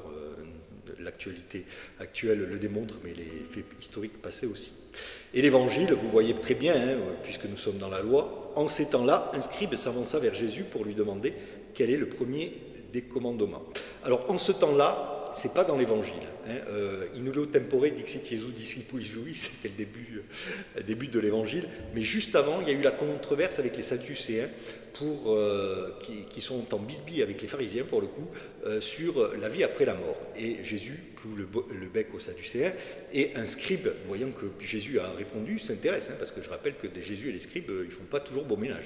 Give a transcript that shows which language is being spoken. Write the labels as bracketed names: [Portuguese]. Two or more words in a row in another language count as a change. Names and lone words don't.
[French] L'actualité actuelle le démontre, mais les faits historiques passés aussi. Et l'évangile, vous voyez très bien, hein, puisque nous sommes dans la loi, en ces temps-là, un scribe s'avança vers Jésus pour lui demander quel est le premier des commandements. Alors, en ce temps-là, c'est pas dans l'évangile. Hein, [Latin] in nullo tempore dixit Iesus discipuli sui, [French] c'était le début de l'évangile, mais juste avant, il y a eu la controverse avec les Sadducéens, qui sont en bisbille avec les pharisiens, pour le coup, sur la vie après la mort. Et Jésus cloue le bec aux Sadducéens, et un scribe, voyant que Jésus a répondu, s'intéresse, hein, parce que je rappelle que Jésus et les scribes, ils ne font pas toujours beau ménage.